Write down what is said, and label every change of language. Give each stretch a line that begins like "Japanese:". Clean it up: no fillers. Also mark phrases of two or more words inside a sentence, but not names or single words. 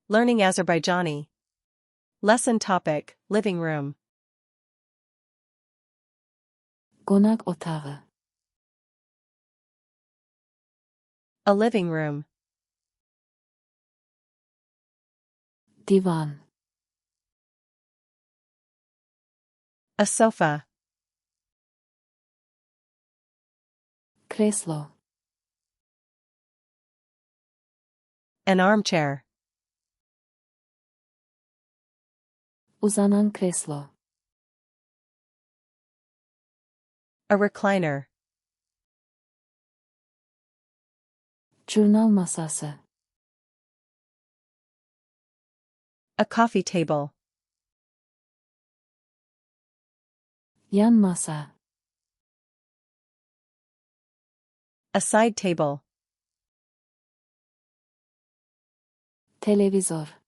English: Learning Azerbaijani. Lesson topic, living room.
Azerbaijani: Qonaq otağı.
English: A living room.
Azerbaijani: Divan.
English: A sofa.
Azerbaijani: Kreslo.
English: An armchair.
Azerbaijani: Uzanan kreslo.
English: A recliner.
Azerbaijani: Jurnal masası.
English: A coffee table.
Azerbaijani: Yan masa.
English: A side table.
Azerbaijani: Televizor.